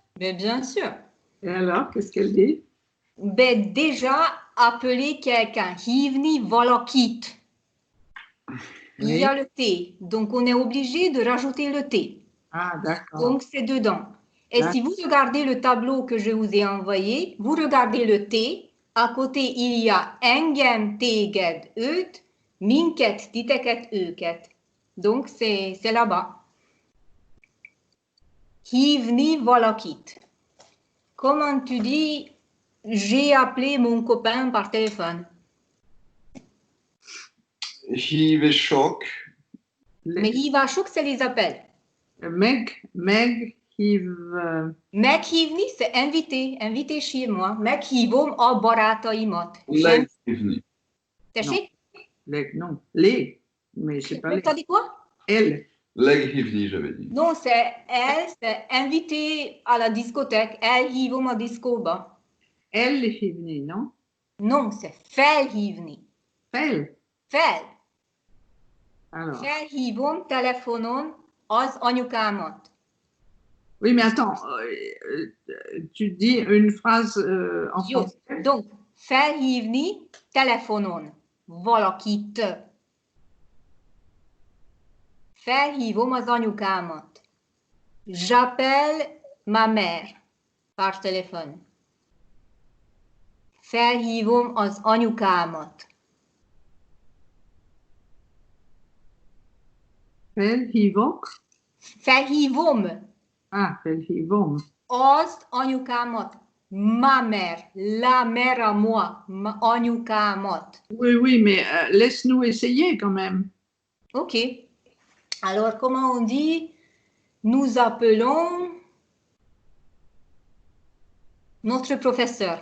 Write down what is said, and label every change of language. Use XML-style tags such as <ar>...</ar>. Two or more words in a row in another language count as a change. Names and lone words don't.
<fr>Mais bien sûr. Et alors, qu'est-ce qu'elle dit? Ben déjà, appeler quelqu'un.</fr> <hu>Hívni valakit.</hu> <fr>Il y a le T. Donc, on est obligé de rajouter le T. Ah, d'accord. Donc, c'est dedans. Et si vous regardez le tableau que je vous ai envoyé, vous regardez le T. À côté, il y a</fr> <hu>engem, téged, őt, minket, titeket, őket.</hu> <fr>Donc, c'est là-bas.</fr> <hu>Hívni valakit.</hu> <fr>Comment tu dis J'ai appelé mon copain par téléphone.</fr> <hu>hívésok,</hu> <fr>Mais hívások, c'est les appels. Meghívni, c'est inviter. Inviter chez moi.</fr> <hu>Meghívom a barátaimat. leghívni. Tessék?</hu> <fr>Non, les. Mais c'est pas les. T'as dit quoi? Elle. Leghívni, j'avais dit. Non, c'est elle, c'est inviter à la discothèque.</fr> <hu>Elhívom a diszkóba.</hu> <fr>Elle hívni, non? Non, c'est felhívni.</fr> <hu>Fel. Fel.</hu> <fr>Alors.</fr> <hu>Felhívom telefonon az anyukámat.</hu> <fr>Oui, mais attends, tu dis une phrase en</fr> <hu>Jó.</hu> <fr>français. Donc,</fr> <hu>felhívni telefonon valakit. Felhívom az anyukámat.</hu> <fr>J'appelle ma mère par téléphone.</fr> <hu>Felhívom az anyukámat. Felhívok. Felhívom Ah, felhívom. az anyukámat.</hu> <fr>Ma mère, la mère à moi, anyukámat. Oui, mais laisse-nous essayer quand même. Ok. Alors, comment on dit? Nous appelons notre professeur.</fr>